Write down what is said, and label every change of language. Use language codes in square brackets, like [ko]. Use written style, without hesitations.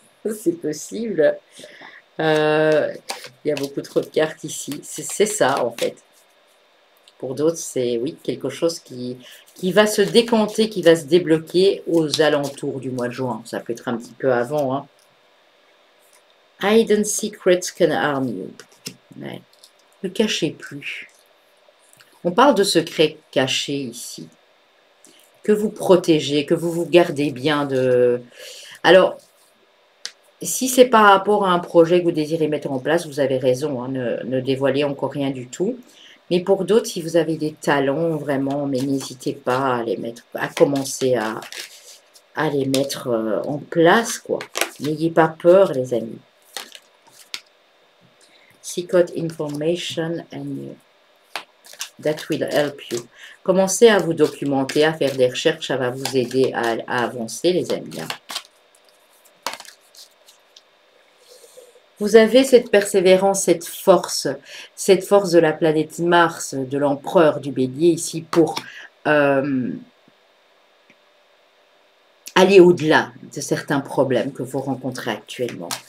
[fr] C'est possible. Il y a beaucoup trop de cartes ici. C'est ça, en fait. Pour d'autres, c'est, oui, quelque chose qui va se décanter, qui va se débloquer aux alentours du mois de juin. Ça peut être un petit peu avant, hein. [en] Hidden secrets can harm you. [fr] Ouais. Ne cachez plus. On parle de secrets cachés ici. Que vous protégez, que vous vous gardez bien de... Alors, si c'est par rapport à un projet que vous désirez mettre en place, vous avez raison, hein, ne dévoilez encore rien du tout. Mais pour d'autres, si vous avez des talents, vraiment, mais n'hésitez pas à les mettre, à commencer à les mettre en place, quoi. N'ayez pas peur, les amis. [en] Secret information and that will help you. [fr] Commencez à vous documenter, à faire des recherches, ça va vous aider à avancer, les amis. Vous avez cette persévérance, cette force de la planète Mars, de l'empereur du Bélier ici pour aller au-delà de certains problèmes que vous rencontrez actuellement.